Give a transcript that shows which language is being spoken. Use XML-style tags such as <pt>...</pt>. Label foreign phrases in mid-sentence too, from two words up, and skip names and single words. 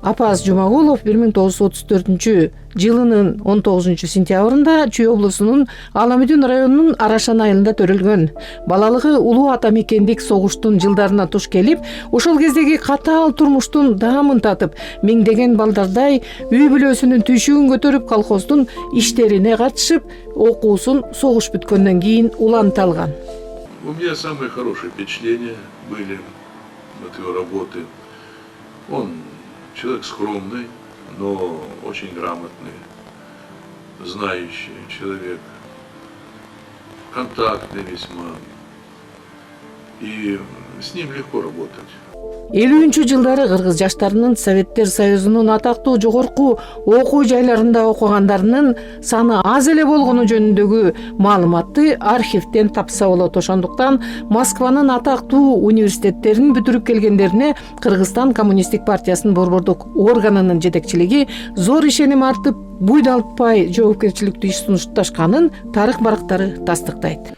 <ky>Апаз Жумагулов 1934 жылынын 19 сентябрында Чүй облусунун Аламүдүн районунун Арашан айылында төрөлгөн. Балалыгы улуу ата мекендик согуштун жылдарына туш келип, ошол кездеги катаал турмуштун даамын татып, миңдеген балдардай үй бүлөсүнүн түйшүгүн көтөрүп колхоздун иштерине катышып, окуусун согуш бүткөндөн кийин уланта алган.</ky> <ru>У меня самые хорошие впечатления были от его работы. Он человек скромный, но очень грамотный, знающий человек, контактный весьма. И с ним легко работать.</ru> <ky>50 жылдары кыргыз жаштарынын Советтер Союзунун атактуу жогорку окуу жайларында окугандарынын саны аз эле болгону жөнүндөгү маалыматты архивден тапса болот. Ошондуктан Москванын атактуу университеттерин бүтүрүп келгендерине Кыргызстан Коммунисттик партиясынын борбордук органынын жетекчилиги зор ишеним артып, буйдалтпай жоопкерчиликтүү иш сунушташканын тарых барактары тастыктайт.</ky>